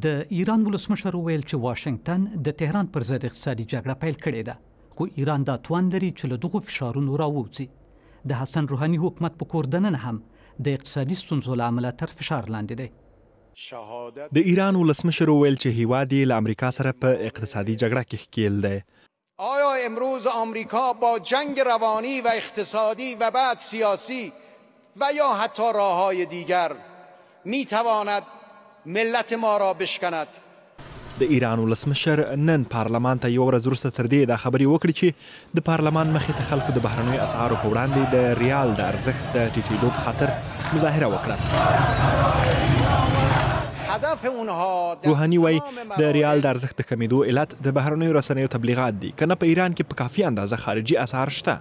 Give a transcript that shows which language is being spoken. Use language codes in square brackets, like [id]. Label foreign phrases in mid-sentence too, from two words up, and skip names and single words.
[ps] د ایران ولسمشر وویل چې واشنګټن د تهران پر ضد اقتصادي جګړه پیل کړې ده، خو ایران دا توان لري چې له دغو فشارونو راووځي. د حسن روحاني حکومت په کور دننه هم د اقتصادي ستونزو له امله تر فشار لاندې دی. د ایران ولسمشر وویل چې هیواد یې له امریکا سره په اقتصادي جګړه کې ښکیل دی. [fa] آیا امروز آمریکا با جنگ روانی و اقتصادی و بعد سیاسی و یا حتی راههای دیگر میتواند ملت ما را بشکند؟ [ps] د ایران ولسمشر نن پارلمان ته یو ورځ وروسته تر دې دا خبرې وکړې چې د پارلمان مخې ته خلکو د بهرنیو اسعارو په وړاندې د ریال د ارزښت د ټیټېدو په خاطر مظاهره وکړه. روحاني وایي د ریال د ارزښت د کمیدو علت د بهرنیو رسنیو تبلیغات دي، که نه په ایران کې په کافي اندازه خارجي اسعار شته.